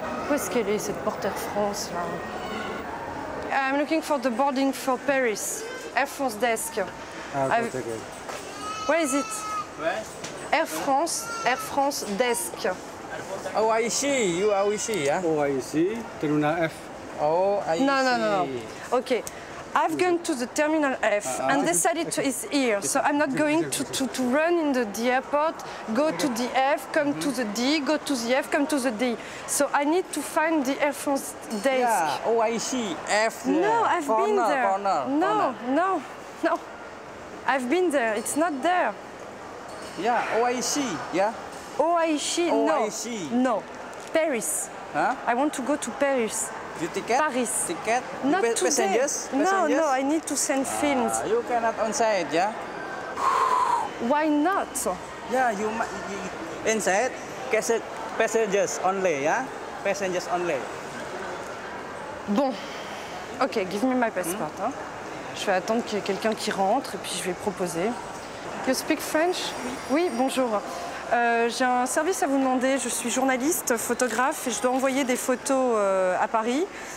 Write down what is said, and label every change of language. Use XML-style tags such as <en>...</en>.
<fr>Où est-ce qu'elle est, cette porte Air France, là?</fr> <en>I'm looking for the boarding for Paris. Air France desk. Where is it? Where? Air France desk. OIC, you OIC, yeah? OIC, Terminal F. OIC. No. Okay. I've gone to the Terminal F and they said it is here, so I'm not going to run in the airport, go to the F, come to the D, go to the F, come to the D. So I need to find the Air France desk. Yeah, OIC, F. No, I've been there. Corner. No. I've been there, it's not there. Yeah, OIC, yeah? OIC, OIC. No. Paris. Huh? I want to go to Paris. Your ticket? Paris. Ticket? Not today. Passengers? No, I need to send films. You cannot on site, yeah? Why not? Yeah, you inside, passengers only, yeah? Passengers only.</en> <fr>Bon, ok,</fr> <en>give me my passport.</en> <fr>Hein. Je vais attendre qu'il y ait quelqu'un qui rentre et puis je vais proposer.</fr> <en>You speak French?</en> <fr>Oui, bonjour. J'ai un service à vous demander. Je suis journaliste, photographe et je dois envoyer des photos à Paris.</fr>